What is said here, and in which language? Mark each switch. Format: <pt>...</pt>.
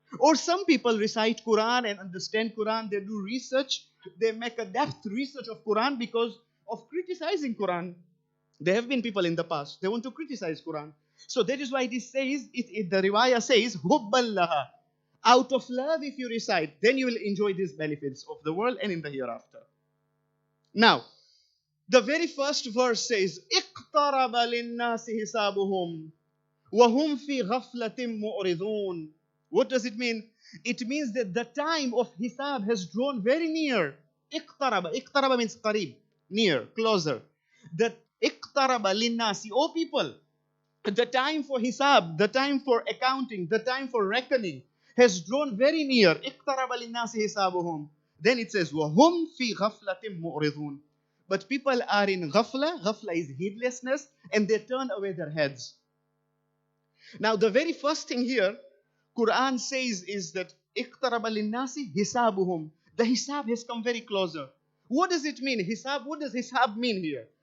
<en>Or some people recite Quran and understand Quran, they do research, they make a depth research of Quran because of criticizing Quran. There have been people in the past, they want to criticize Quran. So that is why it says, the Riwayah says, Hubban laha. Out of love, if you recite, then you will enjoy these benefits of the world and in the hereafter. Now, the very first verse says,</en> <ar>اقترب للناس حسابهم وهم في غفلة معرضون.</ar> <en>What does it mean? It means that the time of hisab has drawn very near. Iqtaraba means qarib, near, closer. That iqtaraba linnasi, O people, the time for hisab, the time for accounting, the time for reckoning has drawn very near.</en> <ar>Iqtaraba linnasi hisabuhum.</ar> <en>Then it says,</en> <ar>وَهُمْ فِي غَفْلَةٍ مُعْرِضُونَ.</ar> <en>But people are in ghafla. Ghafla is heedlessness, and they turn away their heads. Now, the very first thing here, Quran says is that</en> <ar>اقترب للناس حسابهم.</ar> <en>The hisab has come very closer. What does it mean? Hisab, what does hisab mean here?</en>